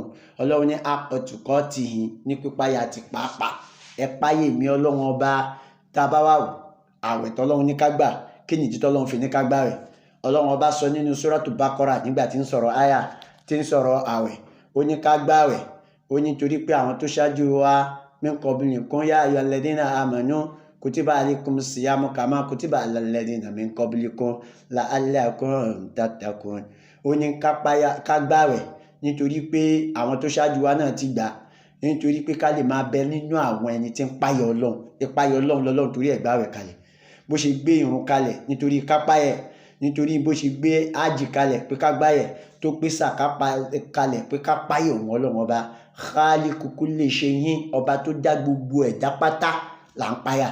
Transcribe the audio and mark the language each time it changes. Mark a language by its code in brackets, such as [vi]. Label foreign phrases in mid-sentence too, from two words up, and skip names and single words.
[yo] Ọlọ́run ní [ar] حق تقاته, [yo] ní pípáyà ti pàápàá. Ẹ páyà èmi Ọlọ́run ọba. Tá a bá wà àwẹ̀ tọ́lọ́run ní ká gbà, kí nìdí tọ́lọ́run fi ní ká gbà rẹ̀? Ọlọ́run ọba sọ nínú Suratu Baqara nígbà tí ń sọ̀rọ̀ àyà tí ń sọ̀rọ̀ àwẹ̀ ó ní ká gbààwẹ̀ ó ní torí pé àwọn tó ṣáájú wa [ar] من قبلكم يا أيها الذين آمنوا كتب عليكم الصيام كما كتب على الذين من قبلكم لعلكم تتقون. [yo] Ó ní ká gbààwẹ̀ nítorí pé àwọn tó ṣáájú wa náà ti gbà, nítorí pé ká lè máa bẹ nínú àwọn ẹni tí ń páyà Ọlọ́run. Ìpáyà Ọlọ́run lọ́lọ́run torí ẹ̀ gbààwẹ̀ kalẹ̀. Bó ṣe gbé ìrun kalẹ̀ nítorí ká páyà, nítorí bó ṣe gbé ájì kalẹ̀ pé ká gbáyẹ̀, tó gbé sàká kalẹ̀ pé ká páyà òun Ọlọ́run ọba [ar] خالق كل شيء, [yo] ọba tó dá gbogbo ẹ̀dá pátá là ń páyà.